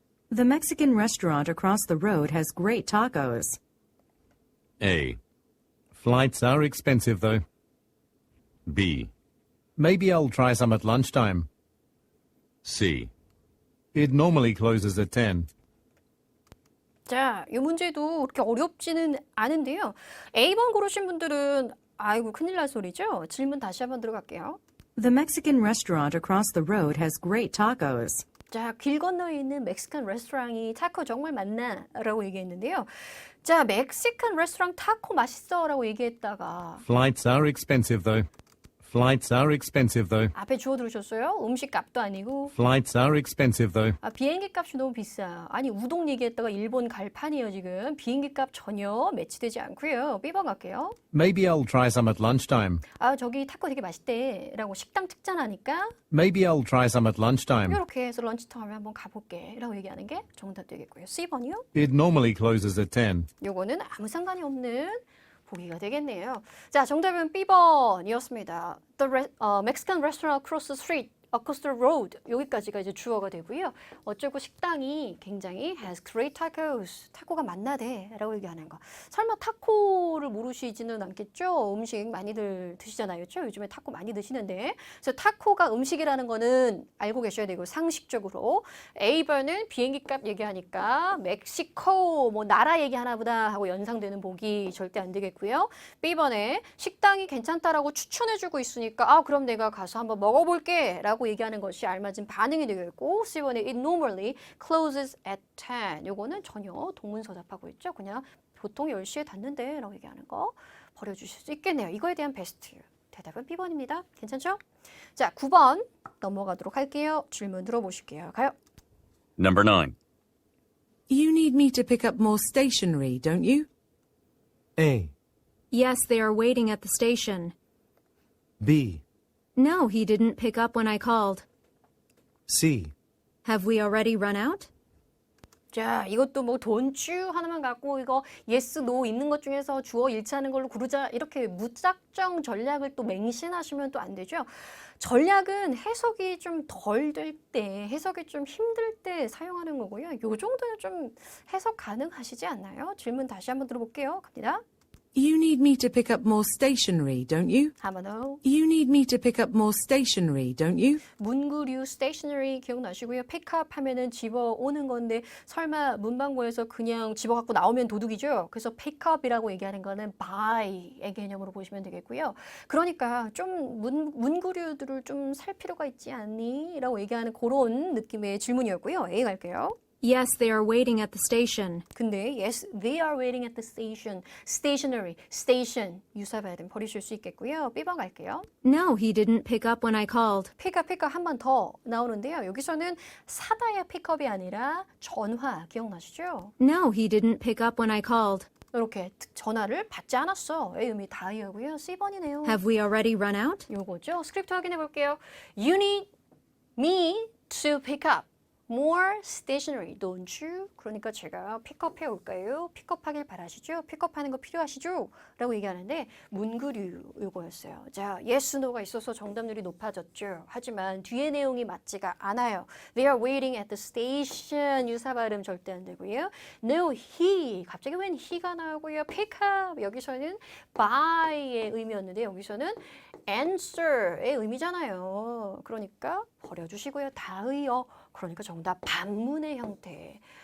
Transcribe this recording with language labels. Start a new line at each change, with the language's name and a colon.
English: The Mexican restaurant across the road has great tacos. A. Flights are expensive though. B. Maybe I'll try some at lunchtime. C. It normally closes at 10.
Korean: 자, 이 문제도 그렇게 어렵지는 않은데요. A번 고르신 분들은 아이고 큰일 날 소리죠? 질문 다시 한번 들어갈게요.
English: The Mexican restaurant across the road has great tacos.
Korean: 자, 길 건너에 있는 멕시칸 레스토랑이 타코 정말 맛나? 라고 얘기했는데요. 자, 멕시칸 레스토랑 타코 맛있어? 라고 얘기했다가
English: Flights are expensive though. Flights are expensive though.
Korean: 앞에 주워 들으셨어요? 음식 값도 아니고.
English: Flights are expensive though.
Korean: 아, 비행기 값이 너무 비싸. 아니, 우동 얘기했다가 일본 갈 판이에요, 지금. 비행기 값 전혀 매치되지 않고요. B번 갈게요.
English: Maybe I'll try some at lunchtime.
Korean: 아, 저기 타코 되게 맛있대. 라고 식당 특잔하니까
English: Maybe I'll try some at lunchtime.
Korean: 이렇게 해서 런치타임에 한번 가볼게. 라고 얘기하는 게 정답 되겠고요. C번이요.
English: It normally closes at 10.
Korean: 요거는 아무 상관이 없는 보기가 되겠네요. 자, 정답은 B번이었습니다.
English: Mexican restaurant across the street, across the road.
Korean: 여기까지가 이제 주어가 되고요. 어쩌고 식당이 굉장히
English: has great tacos.
Korean: 타코가 맛나대. 라고 얘기하는 거. 설마 타코를 모르시지는 않겠죠? 음식 많이들 드시잖아요. 그렇죠? 요즘에 타코 많이 드시는데. 그래서 타코가 음식이라는 거는 알고 계셔야 되고 상식적으로. A번은 비행기 값 얘기하니까 멕시코 뭐 나라 얘기하나 보다 하고 연상되는 보기 절대 안 되겠고요. B번에 식당이 괜찮다라고 추천해주고 있으니까 아 그럼 내가 가서 한번 먹어볼게 라고 얘기하는 것이 알맞은 반응이 되겠고 C번에
English: it normally closes at 10.
Korean: 요거는 전혀 동문서답하고 있죠. 그냥 보통 10시에 닫는데 라고 얘기하는 거 버려주실 수 있겠네요. 이거에 대한 베스트 대답은 B번입니다. 괜찮죠? 자, 9번 넘어가도록 할게요. 질문 들어보실게요. 가요.
English: Number 9. You need me to pick up more stationery, don't you? A, Yes, they are waiting at the station. B, No, he didn't pick up when I called. C, Have we already run out?
Korean: 자, 이것도 뭐
English: don't you
Korean: 하나만 갖고 이거 yes, no 있는 것 중에서 주어 일치하는 걸로 고르자 이렇게 무작정 전략을 또 맹신하시면 또 안 되죠. 전략은 해석이 좀 덜 될 때, 해석이 좀 힘들 때 사용하는 거고요. 요 정도는 좀 해석 가능하시지 않나요? 질문 다시 한번 들어볼게요. 갑니다.
English: You need me to pick up more stationery, don't you? 한번 더. You need me to pick up more stationery, don't you?
Korean: 문구류 stationery 기억나시고요. 픽업 하면은 집어오는 건데 설마 문방구에서 그냥 집어갖고 나오면 도둑이죠. 그래서 pickup이라고 얘기하는 거는 buy의 개념으로 보시면 되겠고요. 그러니까 좀 문구류들을 좀 살 필요가 있지 않니? 라고 얘기하는 그런 느낌의 질문이었고요. A 갈게요.
English: Yes, they are waiting at the station.
Korean: 근데
English: yes, they are waiting at the station.
Korean: stationery, station 유사발음 버리실 수 있겠고요. B번 갈게요.
English: No, he didn't pick up when I called.
Korean: 픽업 한 번 더 나오는데요. 여기서는 사다의 픽업이 아니라 전화 기억나시죠?
English: No, he didn't pick up when I called.
Korean: 이렇게 전화를 받지 않았어.의 의미 다이어고요. C번이네요.
English: Have we already run out?
Korean: 요거죠. 스크립트 확인해 볼게요.
English: You need me to pick up more stationery, don't you?
Korean: 그러니까 제가 픽업해 올까요? 픽업하길 바라시죠? 픽업하는 거 필요하시죠? 라고 얘기하는데 문구류 요거였어요. 자,
English: yes, no
Korean: 가 있어서 정답률이 높아졌죠. 하지만 뒤에 내용이 맞지가 않아요.
English: They are waiting at the station.
Korean: 유사 발음 절대 안 되고요.
English: No, he.
Korean: 갑자기 웬 he가 나오고요.
English: pick up.
Korean: 여기서는 buy의 의미였는데 여기서는 answer의 의미잖아요. 그러니까 버려주시고요. 다의어. 그러니까 정답 반문의 형태.